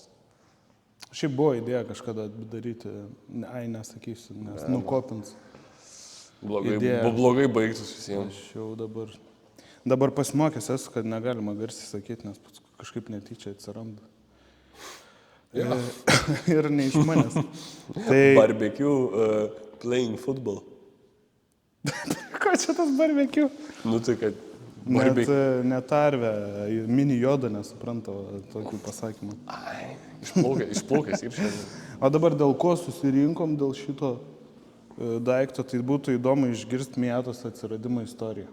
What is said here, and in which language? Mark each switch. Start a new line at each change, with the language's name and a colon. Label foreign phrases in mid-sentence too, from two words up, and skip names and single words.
Lithuanian: Šiaip buvo idėja kažkada daryti, nesakysiu, nes nukopins. Blogai baigtus visiems. Aš jau dabar pasimokęs esu, kad negalima garsiai sakyti, nes kažkaip netyčia atsiranda. Ja. Ir ne iš manęs. Tai...
English: Barbecue playing football.
Lithuanian: Ko čia tas barbecue? Nu tai kad... Net arvę, mini jodą nesupranta tokį pasakymą. Ai, išplaukęs ir šiandien. O dabar dėl ko susirinkom, dėl šito daikto, tai būtų įdomu išgirsti Mėtos atsiradimo istoriją.